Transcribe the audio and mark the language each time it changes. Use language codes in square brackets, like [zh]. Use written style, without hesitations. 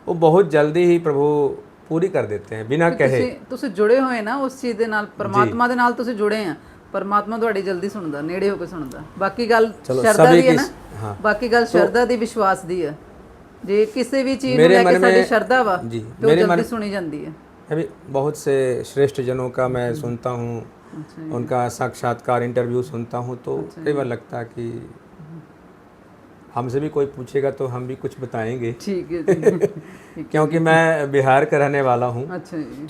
[hi] वो बहुत जल्दी ही प्रभु पूरी कर देते हैं बिना कहे। [pa] ਤੁਸੀਂ ਜੁੜੇ ਹੋਏ ਨਾ ਉਸ ਚੀਜ਼ ਦੇ ਨਾਲ, ਪਰਮਾਤਮਾ ਦੇ ਨਾਲ ਤੁਸੀਂ ਜੁੜੇ ਆ। ਪਰਮਾਤਮਾ ਤੁਹਾਡੀ ਜਲਦੀ ਸੁਣਦਾ, ਨੇੜੇ ਹੋ ਕੇ ਸੁਣਦਾ। ਬਾਕੀ ਗੱਲ ਸ਼ਰਧਾ ਦੀ ਹੈ ਨਾ, ਬਾਕੀ ਗੱਲ ਸ਼ਰਧਾ ਦੀ, ਵਿਸ਼ਵਾਸ ਦੀ ਹੈ। ਜੇ ਕਿਸੇ ਵੀ ਚੀਜ਼ ਨੂੰ ਲੈ ਕੇ ਸਾਡੀ ਸ਼ਰਧਾ ਵਾ ਤੇ ਉਹ ਜਲਦੀ ਸੁਣੀ ਜਾਂਦੀ ਹੈ। [hi] अभी बहुत से श्रेष्ठ जनों का मैं सुनता हूँ, उनका साक्षात्कार इंटरव्यू सुनता हूँ, तो कई बार लगता है कि हमसे भी कोई पूछेगा तो हम भी कुछ बताएंगे। ठीक है जी। क्योंकि मैं बिहार का रहने वाला हूँ, अच्छा जी,